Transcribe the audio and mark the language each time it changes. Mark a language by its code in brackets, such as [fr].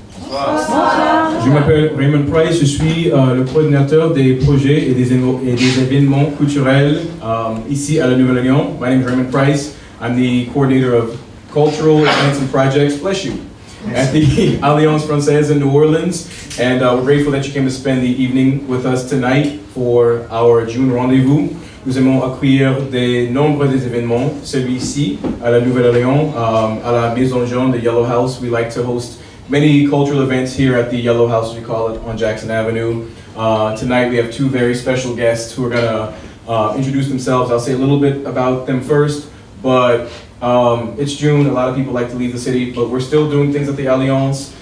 [fr] Je m'appelle Raymond Price, je suis le coordinateur des projets et des événements culturels ici à la Nouvelle-Orléans. [en] My name is Raymond Price. I'm the coordinator of cultural events and projects, bless you, at the Alliance Francaise-New Orleans. And we're grateful that you came to spend the evening with us tonight for our June Rendez-vous. [fr] Nous aimons accueillir de nombreux événements, celui-ci à la Nouvelle-Orléans, à la Maison Jaune, [en] the Yellow House. We like to host many cultural events here at the Yellow House, as we call it, on Jackson Avenue. Tonight we have two very special guests who are going to introduce themselves. I'll say a little bit about them first, but it's June. A lot of people like to leave the city, but we're still doing things at the Alliance.